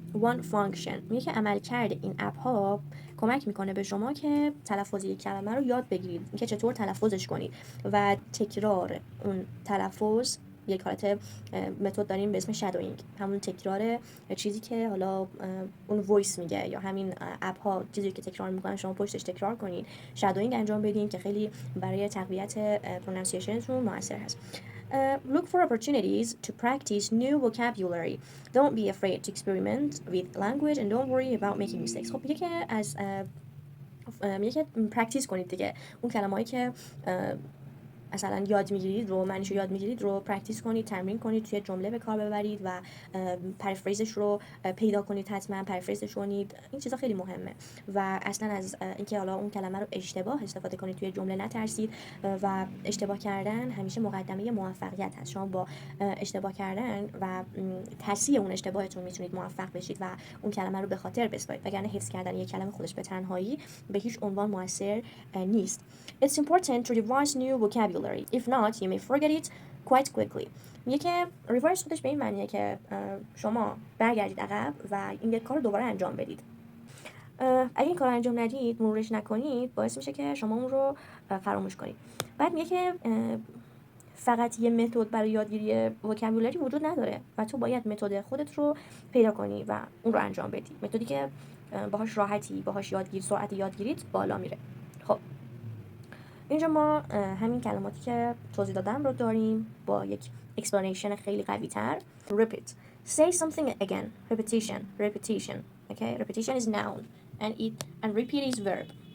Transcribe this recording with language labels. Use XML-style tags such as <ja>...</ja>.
<en>One function</en> <fa>میگه که عملکرد این اپ ها کمک میکنه به شما که تلفظ یک کلمه رو یاد بگیرید، اینکه چطور تلفظش کنید و تکرار اون تلفظ یک حالت متد داریم به اسم شادوینگ، همون تکرار چیزی که حالا اون وایس میگه یا همین اپ ها چیزی که تکرار میکنن شما پشتش تکرار کنید، شادوینگ انجام بدین که خیلی برای تقویت پرونانسیشنتون موثر هست.</fa> <en>Look for opportunities to practice new vocabulary. Don't be afraid to experiment with language and don't worry about making mistakes.</en> <fa>خب میگه که از میگه که پرکتیس کنید دیگه، اون کلمه‌ای که مثلا یاد میگیرید رو معنیشو یاد میگیرید رو پرکتیس کنید، تمرین کنید، توی جمله به کار ببرید و پرفریزش رو پیدا کنید، حتما پرفریزش کنید. این چیزا خیلی مهمه و اصلا از اینکه حالا اون کلمه رو اشتباه استفاده کنید توی جمله نترسید و اشتباه کردن همیشه مقدمه موفقیت هست. شما با اشتباه کردن و تصحیح اون اشتباهتون میتونید موفق بشید و اون کلمه رو به خاطر بسپارید، وگرنه حفظ کردن یک کلمه خودش به تنهایی به هیچ عنوان موثر نیست.</fa> <en>It's important to revise new vocabulary. If not, you may forget it quite quickly.</en> <fa>میگه که ریوایز خودش به این معنیه که شما برگردید عقب و این یک کار رو دوباره انجام بدید. اگه این کار رو انجام ندید، مرورش نکنید، باعث میشه که شما اون رو فراموش کنید. بعد میگه که فقط یه متد برای یادگیری وکابولری وجود نداره و تو باید متد خودت رو پیدا کنی و اون رو انجام بدی. متدی که باهاش راحتی، باهاش سرعت یادگیریت بالا میره. خب اینجا ما همین کلماتی که توضیح دادم رو داریم با یک explanation خیلی قوی تر.</fa> <en>Repeat. Say something again. Repetition. Okay? Repetition is noun and repeat is verb.</en>